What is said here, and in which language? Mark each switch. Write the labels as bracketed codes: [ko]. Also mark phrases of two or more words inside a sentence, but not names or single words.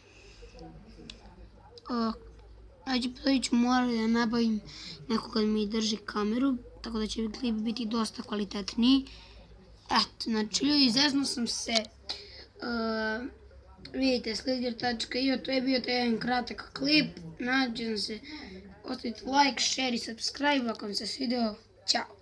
[sr] da nabavim nekoga da mi drži kameru, tako da će klip biti dosta kvalitetniji. Eto, znači ljudi, zeznuo sam se. Vidite, Alither.io, to je bio taj jedan kratak klip. Nadam se, ostavite [en] like, share [sr] i subscribe ako vam se svidio. Ćao!